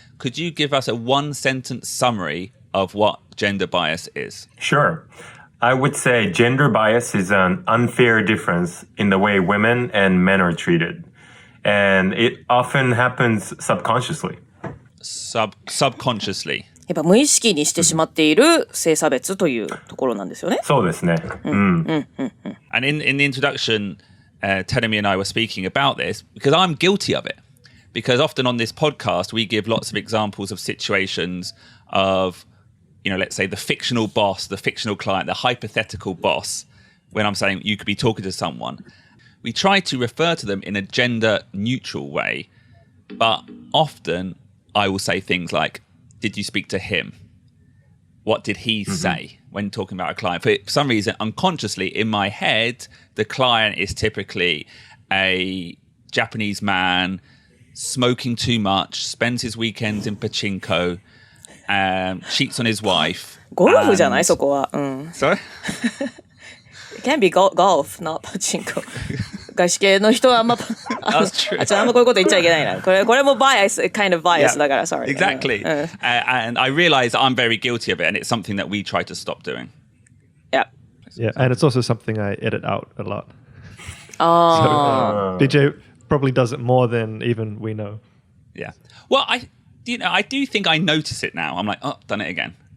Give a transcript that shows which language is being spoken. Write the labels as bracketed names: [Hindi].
[English] Could you give us a one-sentence summary of what gender bias is? Sure. I would say gender bias is an unfair difference in the way women and men are treated. And it often happens subconsciously. Subconsciously. [Japanese] やっぱ無意識にしてしまっている性差別というところなんですよね。そうですね。 [English] And in the introduction, Tenemi and I were speaking about this because I'm guilty of it. Because often on this podcast, we give lots of examples of situations of, let's say the fictional boss, the fictional client, the hypothetical boss, when I'm saying you could be talking to someone. We try to refer to them in a gender neutral way, but often I will say things like, did you speak to him? What did he say when talking about a client? For some reason, unconsciously in my head, the client is typically a Japanese man, smoking too much, spends his weekends in pachinko, cheats on his wife. [Japanese] ゴルフじゃないそこは。 [English] Sorry? It can be golf, not pachinko. [Japanese] 外資系の人はあんま、 [English] That's true. [Japanese] あんまこういうこと言っちゃいけないな。これもbias, [English] kind of bias [Japanese] だから、sorry. [English] Exactly. And I realize I'm very guilty of it, and it's something that we try to stop doing. Yeah. Yeah, and it's also something I edit out a lot. Oh. So, BJ probably does it more than even we know. Yeah. Well, I do think I notice it now. I'm like, done it again.